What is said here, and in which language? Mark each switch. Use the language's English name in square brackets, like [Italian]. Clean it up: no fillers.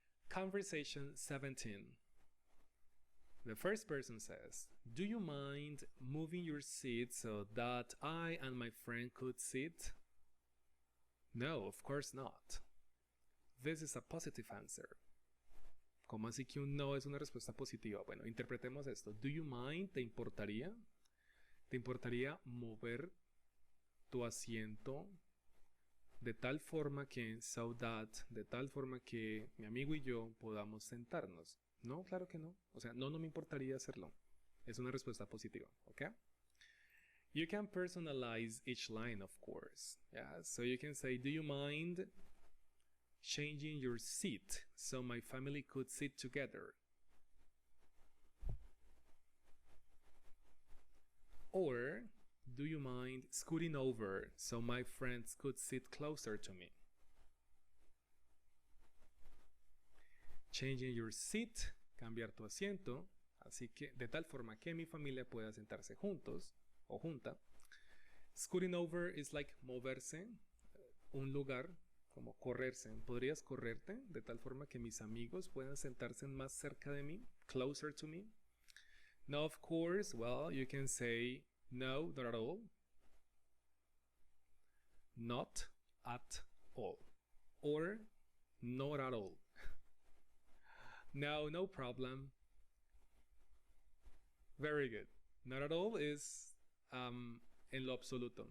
[English] Conversation 17. The first person says, do you mind moving your seat so that I and my friend could sit? No, of course not. This is a positive answer. [Spanish] ¿Cómo así que un no es una respuesta positiva? Bueno, interpretemos esto. [English] Do you mind? [Spanish] ¿Te importaría? ¿Te importaría mover tu asiento de tal forma que, [English] so that, [Spanish] de tal forma que mi amigo y yo podamos sentarnos? No, claro que no. O sea, no me importaría hacerlo. Es una respuesta positiva, ¿ok? [English] You can personalize each line, of course. Yeah, so you can say, do you mind changing your seat so my family could sit together? Or, do you mind scooting over so my friends could sit closer to me? Changing your seat, [Spanish] cambiar tu asiento, así que de tal forma que mi familia pueda sentarse juntos o junta. [English] Scooting over is like [Spanish] moverse, un lugar, como correrse. ¿Podrías correrte de tal forma que mis amigos puedan sentarse más cerca de mí, [English] closer to me? No, of course. Well, you can say no, not at all. Not at all. Or not at all. No, no problem. Very good. Not at all is [Spanish] en lo absoluto.